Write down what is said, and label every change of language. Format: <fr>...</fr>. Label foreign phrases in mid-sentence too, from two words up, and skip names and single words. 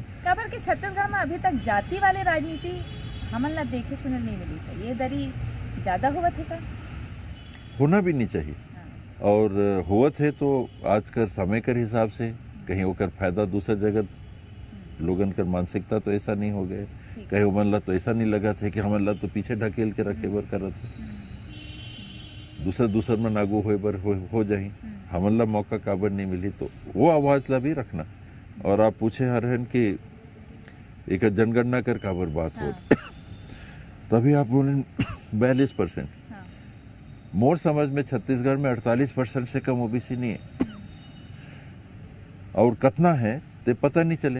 <hne>काबर के छत्तीसगढ़ में अभी तक जाति वाले राजनीति हमन ला देखे सुने नहीं मिली सही, ये दरी ज्यादा हुआ थे का? होना भी नहीं चाहिए। और होवत है तो आज कर समय कर हिसाब से कहीं होकर फायदा दूसर जगह लोगन कर मानसिकता तो ऐसा नहीं हो गए, कहीं उमन ला तो ऐसा नहीं लगा था कि हमन ला तो पीछे ढकेल के रखे बर करत है, दूसर में नागू होए बर हो जाए, हमन ला मौका काबर नहीं मिली। तो वो आवाज ला भी रखना। और आप पूछे हरहन कि एक जनगणना कर काबर बात हो, तभी आप बोले 42%। मोर समझ में छत्तीसगढ़ में 48% से कम ओबीसी नहीं है। और कितना है ते पता नहीं चले।</hne>